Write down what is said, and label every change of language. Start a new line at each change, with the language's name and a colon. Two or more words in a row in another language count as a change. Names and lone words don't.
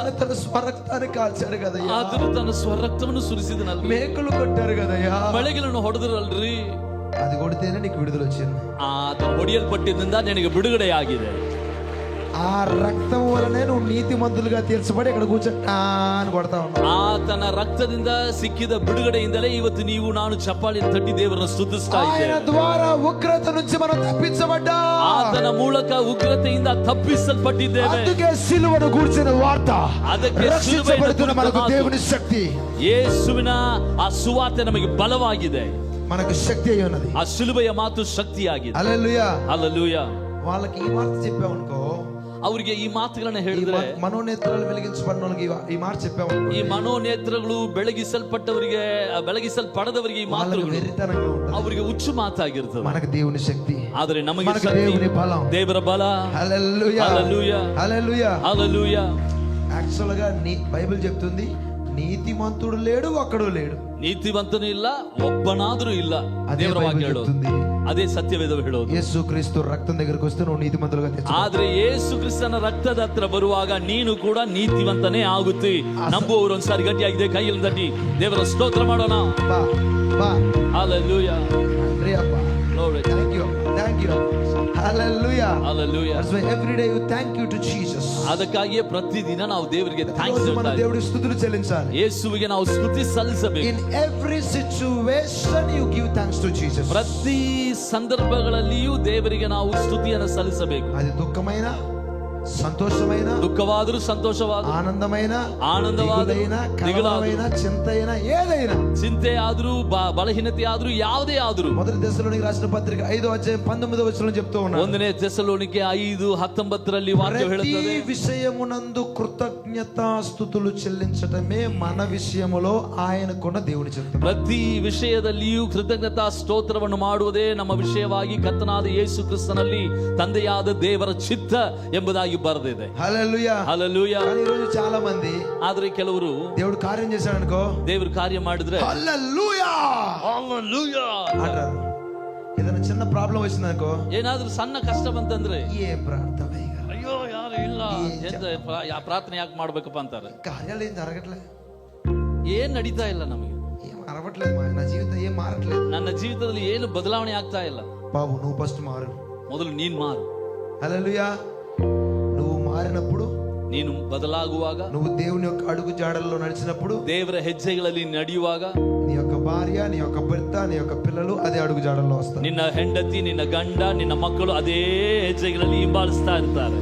Telugu: ఆయన తన స్వరక్తాన్ని కాల్చాడు కదయ్యా.
Kannada: ಆದರೂ ತನ್ನ ಸ್ವರಕ್ತವನ್ನು ಸುರಿಸಿದನಲ್ರಿ,
Telugu: మేకులు కొట్టారు కదయ్యా.
Kannada: ಮಳೆಗಳನ್ನು ಹೊಡೆದ್ರಲ್ರಿ.
Telugu: అది కొడితేనే నీకు విడుదల వచ్చింది.
Kannada: ಆತ ಹೊಡೆಯಲ್ಪಟ್ಟಿದ್ದರಿಂದ ನಿನಗೆ ಬಿಡುಗಡೆ ಆಗಿದೆ.
Telugu: ఆ రక్తం వలనే నువ్వు నీతిమంతులుగా తీర్చబడి ఇక్కడ కూర్చొని అని కొడతా ఉన్నావు.
Kannada: ಆತನ ರಕ್ತದಿಂದ ಸಿಕ್ಕಿದ ಬಿಡುಗಡೆಯಿಂದಲೇ ಇವತ್ತು ನೀವು ನಾನು ಚಪ್ಪಾಳಿ ತಟ್ಟಿ ದೇವರನ್ನು ಸ್ತುತಿಸ್ತಾ
Telugu: ఆయన
Kannada: ಇದ್ದೇವೆ.
Telugu: ద్వారా ఉగ్రత నుంచి మనం తప్పించబడ్డా.
Kannada: ಆತನ ಮೂಲಕ ಉಗ್ರತೆಯಿಂದ ತಪ್ಪಿಸಲ್ಪಟ್ಟಿದ್ದೇವೆ.
Telugu: అందుకే సిలువను గూర్చిన వార్త,
Kannada: ಅದಕ್ಕೆ
Telugu: రక్షించబడుతున్న మనకు
Kannada: ಮಾತು.
Telugu: దేవుని శక్తి,
Kannada: ಯೇಸುವಿನ ಆ ಸುವಾರ್ತೆ ನಮಗೆ ಬಲವಾಗಿದೆ.
Telugu: మనకు శక్తి అయి ఉన్నది.
Kannada: ಆ ಶಿಲುಬೆಯ ಮಾತು ಶಕ್ತಿಯಾಗಿದೆ.
Telugu: హల్లెలూయా.
Kannada: ಹಲ್ಲೆಲೂಯಾ.
Telugu: వాళ్ళకి ఈ మాట చెప్పామనుకో,
Kannada: ಅವರಿಗೆ ಈ ಮಾತುಗಳನ್ನ ಹೇಳಿದ್ರೆ,
Telugu: మనోనేత్రాలు వెలిగించబడిన వాళ్ళకి ఈ మాట చెప్పామనుకో,
Kannada: ಈ ಮನೋನೇತ್ರಗಳು ಬೆಳಗಿಸಲ್ಪಟ್ಟವರಿಗೆ, ಬೆಳಗಿಸಲ್ಪಡದವರಿಗೆ ಈ
Telugu: వాళ్ళకి
Kannada: ಮಾತುಗಳು
Telugu: వెరితనంగా ఉంటుంది.
Kannada: ಅವರಿಗೆ ಹುಚ್ಚು ಮಾತಾಗಿರ್ತದೆ.
Telugu: మనకు దేవుని శక్తి,
Kannada: ಆದರೆ ನಮಗೆ
Telugu: మనకు
Kannada: ಶಕ್ತಿ,
Telugu: దేవుని బలం.
Kannada: ದೇವರ ಬಲ.
Telugu: హల్లెలూయా, హల్లెలూయా, హల్లెలూయా. హల్లెలూయా. యాక్చువల్ గా బైబిల్ చెప్తుంది, నీతిమంతుడు లేడు, ఒక్కడు లేడు.
Kannada: ನೀತಿವಂತನೂ ಇಲ್ಲ, ಒಬ್ಬನಾದ್ರೂ ಇಲ್ಲ. ಅದೇ ದೇವರ ವಾಕ್ಯ ಬೈಬಲ್ ಹೇಳೋದು,
Telugu: చెప్తుంది.
Kannada: ಅದೇ ಸತ್ಯವೇದ ಹೇಳೋದು.
Telugu: యేసు క్రీస్తు రక్తం దగ్గరకు వస్తే నువ్వు నీతిమంతులుగా తీర్చబడతావు.
Kannada: ಆದ್ರೆ ಯೇಸು ಕ್ರಿಸ್ತನ ರಕ್ತದ ಹತ್ರ ಬರುವಾಗ ನೀನು ಕೂಡ ನೀತಿವಂತನೇ ಆಗುತ್ತೆ. ನಂಬುವವರು ಒಂದ್ಸಾರಿ ಗಟ್ಟಿಯಾಗಿದೆ ಕೈಯಲ್ಲಿ ತಟ್ಟಿ ದೇವರ ಸ್ತೋತ್ರ ಮಾಡೋಣ. బా బా ಹಲ್ಲೆಲೂಯಾ. రే అబ్బా.
English: Glory. Thank you. Thank you. Hallelujah. Hallelujah. That's why every day you thank you to Jesus.
Kannada: ಅದಕ್ಕಾಗಿಯೇ ಪ್ರತಿದಿನ ನಾವು ದೇವರಿಗೆ ಥ್ಯಾಂಕ್ಸ್
Telugu: రోజు మన
Kannada: ಹೇಳ್ತಾ
Telugu: దేవుడికి స్తుతులు చెల్లించాలి.
Kannada: ಯೇಸುವಿಗೆ ನಾವು ಸ್ತುತಿ ಸಲ್ಲಿಸಬೇಕು.
English: In every situation you give thanks to Jesus.
Kannada: ಪ್ರತಿ ಸಂದರ್ಭಗಳಲ್ಲಿಯೂ ದೇವರಿಗೆ ನಾವು ಸ್ತುತಿಯನ್ನು ಸಲ್ಲಿಸಬೇಕು.
Telugu: అది దుఃఖమైన, సంతోషమైన,
Kannada: దుఃఖವಾದರೂ ಸಂತೋಷವಾದರೂ,
Telugu: ఆనందమైన,
Kannada: ಆನಂದವಾದರೂ,
Telugu: కలవరమైన, చింతైన, ఏదైనా,
Kannada: ಚಿಂತೆ ಆದ್ರೂ ಬಲಹೀನತೆ ಆದ್ರೂ ಯಾವುದೇ ಆದ್ರೂ.
Telugu: మొదటి దశలోనికి రాసిన పత్రిక 5వ అధ్యాయం 19వ వచనంలో చెప్తూ ఉన్నాడు.
Kannada: 1ನೇ ಥೆಸಲೋನಿಕೆ 5:19 వాక్యం ಹೇಳುತ್ತದೆ,
Telugu: ప్రతి విషయమునందు కృతజ్ఞతాస్తుతులు చెల్లించటమే మన విషయములో ఆయనకున్న దేవుని చిత్తం.
Kannada: ಪ್ರತಿ ವಿಷಯದಲ್ಲಿಯೂ ಕೃತಜ್ಞತಾ ಸ್ತೋತ್ರವನ್ನು ಮಾಡುವುದೇ ನಮ್ಮ ವಿಷಯವಾಗಿ ಕರ್ತನಾದ ಯೇಸು ಕ್ರಿಸ್ತನಲ್ಲಿ ತಂದೆಯಾದ ದೇವರ ಚಿತ್ತ ಎಂಬುದಾಗಿ ಬರೆದಿದೆ.
Telugu: హల్లెలూయా,
Kannada: ಹಲ್ಲೆಲೂಯಾ.
Telugu: కానీ ఈరోజు చాలా మంది
Kannada: ಆದ್ರೆ ಕೆಲವರು
Telugu: దేవుడు కార్యం చేశాడు అనుకో,
Kannada: ದೇವರು ಕಾರ್ಯ ಮಾಡಿದ್ರೆ
Telugu: హల్లెలూయా
Kannada: ಹಲ್ಲೆಲೂಯಾ
Telugu: అంటారు. ఏదైనా చిన్న ప్రాబ్లం వచ్చింది అనుకో,
Kannada: ಏನಾದ್ರೂ ಸಣ್ಣ ಕಷ್ಟ ಬಂತಂದ್ರೆ
Telugu: ఏం ప్రార్థన ఇక,
Kannada: ಅಯ್ಯೋ ಯಾರು ಇಲ್ಲ, ಪ್ರಾರ್ಥನೆ ಯಾಕೆ ಮಾಡ್ಬೇಕಪ್ಪ ಅಂತಾರೆ.
Telugu: కార్యాలు ఏం జరగట్లేదు,
Kannada: ಏನ್ ನಡೀತಾ ಇಲ್ಲ, ನಮಗೆ
Telugu: ఏం అరవట్లేదు, నా జీవితం ఏం మారట్లేదు.
Kannada: ನನ್ನ ಜೀವಿತದಲ್ಲಿ ಏನು ಬದಲಾವಣೆ ಆಗ್ತಾ ಇಲ್ಲ.
Telugu: బాబు నువ్వు ఫస్ట్ మారు.
Kannada: ಮೊದಲು ನೀನ್ ಮಾರು.
Telugu: హల్లెలూయా. నువ్వు మారినప్పుడు,
Kannada: ನೀನು ಬದಲಾಗುವಾಗ,
Telugu: నువ్వు దేవుని యొక్క అడుగు జాడల్లో నడిచినప్పుడు,
Kannada: ದೇವರ ಹೆಜ್ಜೆಗಳಲ್ಲಿ ನಡೆಯುವಾಗ,
Telugu: నీ యొక్క భార్య, నీ యొక్క భర్త, నీ యొక్క పిల్లలు అదే అడుగు జాడల్లో వస్తారు.
Kannada: ನಿನ್ನ ಹೆಂಡತಿ, ನಿನ್ನ ಗಂಡ, ನಿನ್ನ ಮಕ್ಕಳು ಅದೇ ಹೆಜ್ಜೆಗಳಲ್ಲಿ ಹಿಂಬಾಲಿಸ್ತಾ ಇರ್ತಾರೆ.